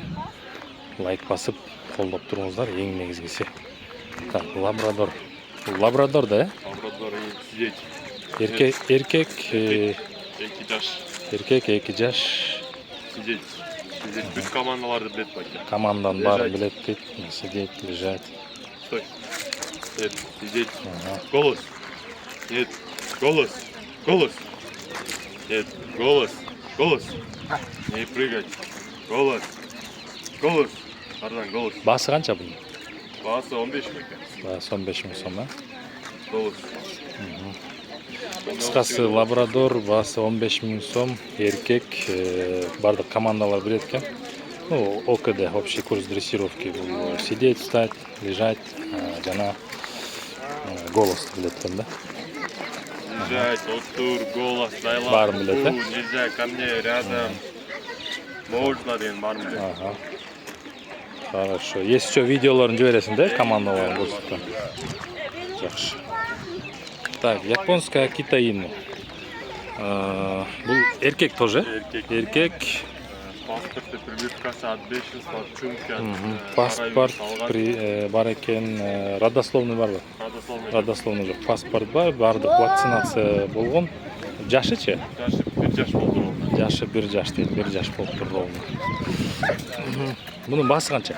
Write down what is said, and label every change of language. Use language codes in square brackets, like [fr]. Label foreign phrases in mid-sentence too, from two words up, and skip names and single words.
[ky] Лайк басып, колдоп туруңуздар, эң негизгиси. Так, лабрадор. Лабрадор да, э? [ru] Лабрадор сидеть. [ky] Эркек, Экипаж. эркек 2 жаш. [ru] Сидеть. Сидеть. [ky] Бүт командаларды билет бака. Командан баары билет дейт. [ru] Сидеть, лежать. Стой. Нет, сидеть. Голос. Нет, голос. Голос. Нет, голос. Голос. Не прыгать. Голос. Голос. [ky] Ардан голос. Баасы канча бунун? Баасы 15 000 экен. Баасы 15 000 сом, э? [ru] Голос. [ky] Кыскасы лабрадор баасы 15 000 сом, эркек, бардык командалар билет экен. [ru] Ну, ОКД, общий курс дрессировки. Сидеть, встать, лежать, [ky] жана голос билет экен да. [ru] Лежать, отур, голос, дайлап. [ky] Баарын билет, э? [ru] Нельзя, ко мне рядом. Можно [ky] деген баарын билет. Ага. [ru] Хорошо. Если что, [ky] видеоларын жибересиң да, командаларын көрсөткөн. [ru] Жакшы. Так, японская Акита Ину. [ky] Бул эркек тоже? Эркек. [ru] Паспорты, прививкасы от бешенства, от чумки, от [ky] Паспорт бар экен, родословный барбы? Родословный жок. Паспорт бар, бардык вакцинация болгон. Жашычы? Жашы 1 жаш болду. Жашы 1 жаш дейт, 1 жаш болуп тур ровно. Бунун баасы канча?